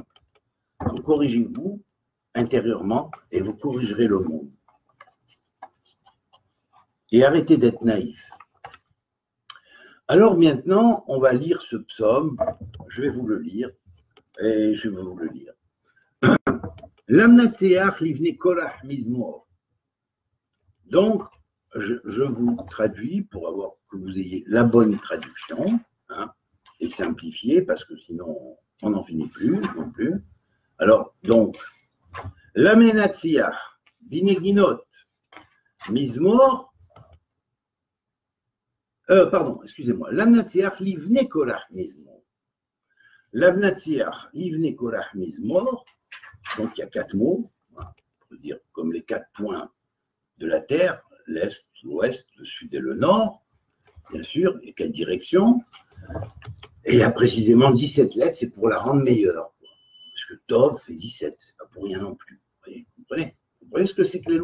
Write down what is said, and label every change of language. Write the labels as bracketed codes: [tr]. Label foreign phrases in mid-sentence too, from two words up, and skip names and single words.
[fr] Donc, corrigez-vous intérieurement et vous corrigerez le monde. Et arrêtez d'être naïf. Alors maintenant, on va lire ce psaume. Je vais vous le lire. Et je vais vous le lire. [he] למנצח לבני קרח מזמור. [fr] Donc, je vous traduis pour avoir que vous ayez la bonne traduction, hein, et simplifiée, parce que sinon, on n'en finit plus non plus. Alors, donc, [he] למנצח בנגינות מזמור, [fr] pardon, excusez-moi, [he] למנצח לבני קרח מזמור. למנצח לבני קרח מזמור. [fr] Donc, il y a 4 mots, on peut dire comme les 4 points de la Terre, l'Est, l'Ouest, le Sud et le Nord, bien sûr, et 4 directions. Et il y a précisément 17 lettres, c'est pour la rendre meilleure. Parce que Tov fait 17, c'est pas pour rien non plus. Vous comprenez ce que c'est que les louchotes?